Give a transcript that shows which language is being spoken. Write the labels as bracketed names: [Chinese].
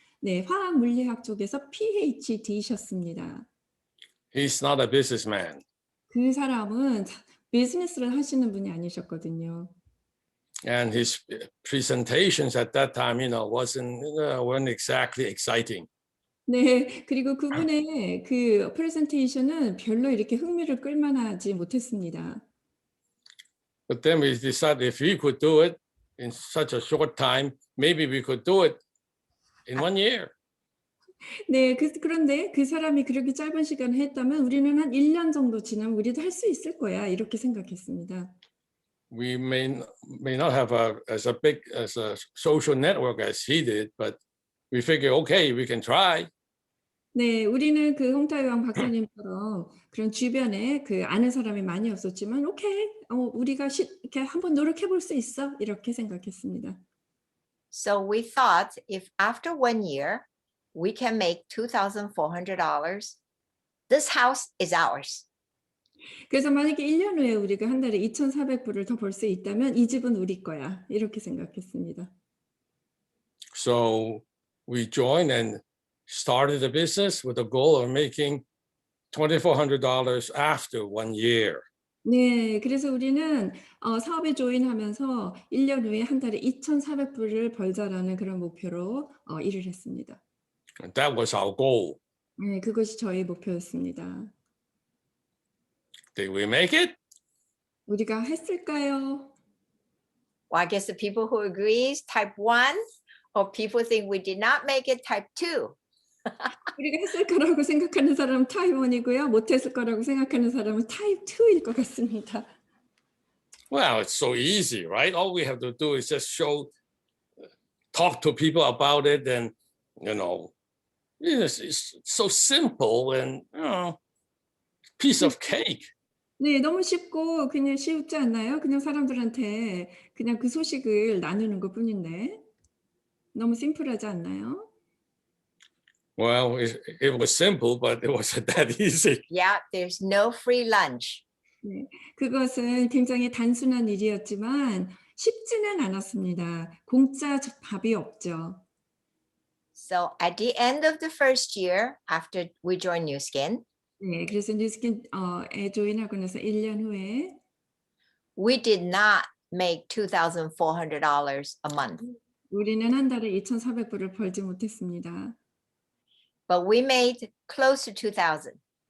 [Korean] 네, 화학 물리학 쪽에서 PhD셨습니다. [English] He's not a businessman. [Korean] 그 사람은 비즈니스를 하시는 분이 아니셨거든요. [English] And his presentations at that time, weren't exactly exciting. [Korean] 네, 그리고 그분의 그 프레젠테이션은 별로 이렇게 흥미를 끌만하지 못했습니다. [English] But then we decided if we could do it in such a short time, maybe we could do it in 1 year. [Korean] 네, 그런데 그 사람이 그렇게 짧은 시간을 했다면 우리는 한 1년 정도 지나면 우리도 할 수 있을 거야, 이렇게 생각했습니다. [English] We may not have as a social network as he did, but we figure, okay, we can try. [Korean] 네, 우리는 그 홍타이왕 박사님처럼 그런 주변에 그 아는 사람이 많이 없었지만, 오케이, 우리가 이렇게 한번 노력해 볼 수 있어, 이렇게 생각했습니다. [English] So we thought if after 1 year we can make $2,400, this house is ours. [Korean] 그래서 만약에 1년 후에 우리가 한 달에 2,400불을 더 벌 수 있다면 이 집은 우리 거야, 이렇게 생각했습니다. [English] So we joined and started a business with the goal of making $2,400 after 1 year. [Korean] 네, 그래서 우리는 사업에 조인하면서 1년 후에 한 달에 2,400불을 벌자라는 그런 목표로 일을 했습니다. [English] And that was our goal. [Korean] 네, 그것이 저희 목표였습니다. [English] Did we make it? [Korean] 우리가 했을까요? [English] Well, I guess the people who agrees type 1, or people think we did not make it type 2. [Korean] 우리가 했을 거라고 생각하는 사람은 타입 1이고요. 못했을 거라고 생각하는 사람은 타입 2일 것 같습니다. [English] Well, it's so easy, right? All we have to do is just talk to people about it, and it's so simple and piece of cake. [Korean] 네, 너무 쉽고 그냥 쉽지 않나요? 그냥 사람들한테 그냥 그 소식을 나누는 것뿐인데 너무 심플하지 않나요? [English] Well, it was simple, but it wasn't that easy. Yeah, there's no free lunch. [Korean] 네, 그것은 굉장히 단순한 일이었지만 쉽지는 않았습니다. 공짜 밥이 없죠. [English] So at the end of the first year, after we joined New Skin, [Korean] 네, 그래서 뉴스킨에 조인하고 나서 1년 후에 [English] we did not make $2,400 a month, [Korean] 우리는 한 달에 2,400불을 벌지 못했습니다. [English] but we made close to 2,000.